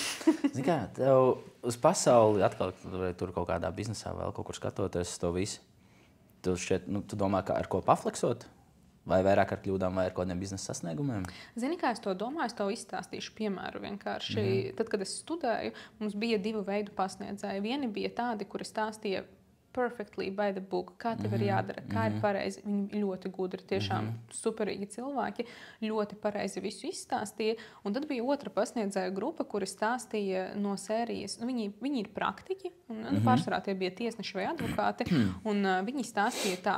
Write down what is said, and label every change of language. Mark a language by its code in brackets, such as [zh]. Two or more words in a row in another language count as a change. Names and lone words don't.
[lv] Zini kā, tev uz pasauli atkal tur kaut kādā biznesā vēl kaut kur skatoties to visu. Tu domā, ka ar ko pafleksot? Vai vairāk ar kļūdām, vai ar kādiem biznesa sasniegumiem? Zini, kā es to domāju, es tev izstāstīšu piemēru vienkārši. Tad, kad es studēju, mums bija 2 veidu pasniedzēji. Vieni bija tādi, kuri stāstīja [en] perfectly by the book, [lv] kā tev ir jādara, kā ir pareizi. Viņi ļoti gudri, tiešām superīgi cilvēki, ļoti pareizi visu izstāstīja. Un tad bija otra pasniedzēja grupa, kuri stāstīja no sērijas. Viņi ir praktiķi, un pārsvarā tie bija tiesneši vai advokāti, un viņi stāstīja tā.